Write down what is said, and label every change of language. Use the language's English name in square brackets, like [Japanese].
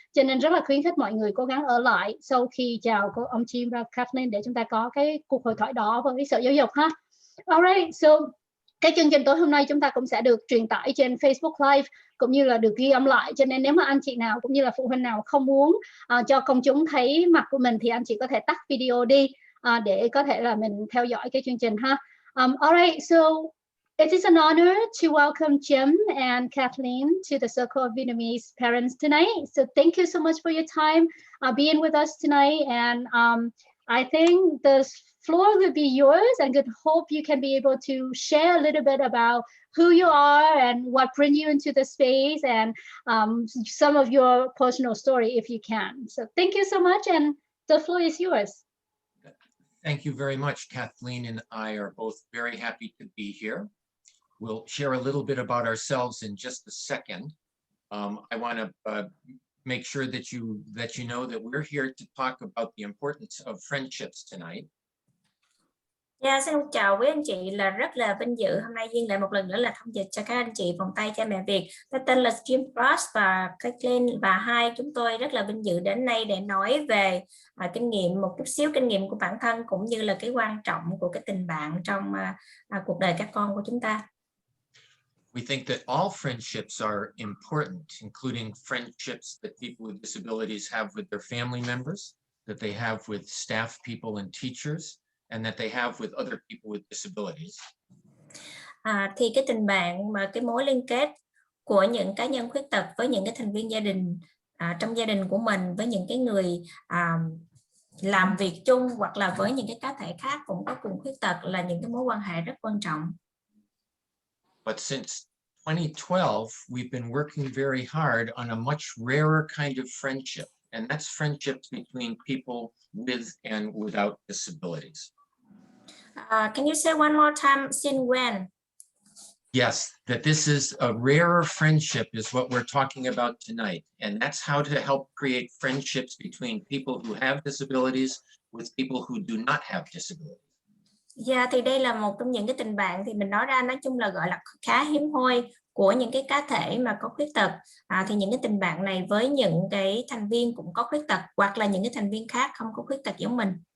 [Vietnamese] Cho nên rất là khuyến khích mọi người cố gắng ở lại sau khi chào cô ông Jim và Kathleen để chúng ta có cái cuộc hội thoại đó với Sở Giáo dục ha. [English] Alright, so [Vietnamese] cái chương trình tối hôm nay chúng ta cũng sẽ được truyền tải trên Facebook Live cũng như là được ghi âm lại, cho nên nếu mà anh chị nào cũng như là phụ huynh nào không muốn cho công chúng thấy mặt của mình thì anh chị có thể tắt video đi để có thể là mình theo dõi cái chương trình ha. [English] Alright, so it is an honor to welcome Jim and Kathleen to the Circle of Vietnamese Parents tonight. So thank you so much for your time being with us tonight, and I think the floor will be yours, and good hope you can be able to share a little bit about who you are and what bring you into the space, and some of your personal story if you can. So thank you so much, and the floor is yours. Thank you very much. Kathleen and I are both very happy to be here. We'll share a little bit about ourselves in just a second. I want to make sure that you know that we're here to talk about the importance of friendships tonight. [Vietnamese] Xin chào quý anh chị, là rất là vinh dự hôm nay Duyên lại một lần nữa là thông dịch cho các anh chị Vòng tay cha mẹ Việt. Tôi tên là Jim Ross và Kathleen, và hai chúng tôi rất là vinh dự đến đây để nói về kinh nghiệm, một chút xíu kinh nghiệm của bản thân cũng như là cái quan trọng của cái tình bạn trong cuộc đời các con của chúng ta. [English] We think that all friendships are important, including friendships that people with disabilities have with their family members, that they have with staff people and teachers, and that they have with other people with disabilities. [Vietnamese] Thì cái tình bạn mà cái mối liên kết của những cá nhân khuyết tật với những cái thành viên gia đình trong gia đình của mình, với những cái người làm việc chung hoặc là với những cái cá thể khác cũng có cùng khuyết tật là những cái mối quan hệ rất quan trọng. [English] But since 2012, we've been working very hard on a much rarer kind of friendship, and that's friendships between people with and without disabilities. Can you say one more time, since when? Yes, that this is a rarer friendship is what we're talking about tonight, and that's how to help create friendships between people who have disabilities with people who do not have disabilities. [Vietnamese] Thì đây là một trong những cái tình bạn thì mình nói ra nói chung là gọi là khá hiếm hoi của những cái cá thể mà có khuyết tật. Thì những cái tình bạn này với những cái thành viên cũng có khuyết tật hoặc là những cái thành viên khác không có khuyết tật giống mình.